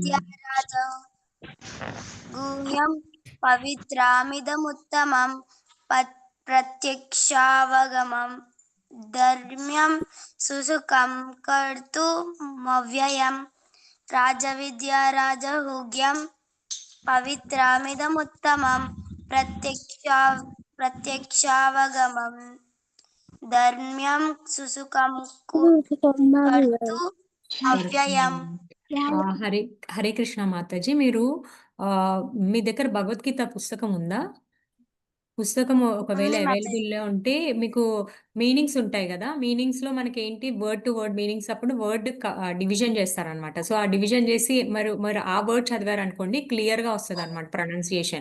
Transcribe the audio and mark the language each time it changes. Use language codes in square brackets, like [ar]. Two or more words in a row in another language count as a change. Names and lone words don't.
[sa] राजविद्या राजगुह्यं पवित्रमिदमुत्तमं प्रत्यक्षावगमं धर्म्यं सुसुखं कर्तुमव्ययं राजविद्या राजगुह्यं पवित्रमिदमुत्तमं प्रत्यक्षावगमं धर्म्यं सुसुखं कर्तुमव्ययम् [te] హరే హరే కృష్ణ మాతాజీ. మీరు మీ దగ్గర భగవద్గీత పుస్తకం ఉందా? పుస్తకం ఒకవేళ ఉంది మాతాజీ. అవైలబుల్లో ఉంటే మీకు మీనింగ్స్ ఉంటాయి కదా, మీనింగ్స్ లో మనకి ఏంటి [en] word to word meanings [te] అప్పుడు [en] word division [te] చేస్తారనమాట. సో ఆ డివిజన్ చేసి మరి ఆ వర్డ్ చదివారనుకోండి క్లియర్ గా వస్తుంది అనమాట ప్రొనౌన్సియేషన్.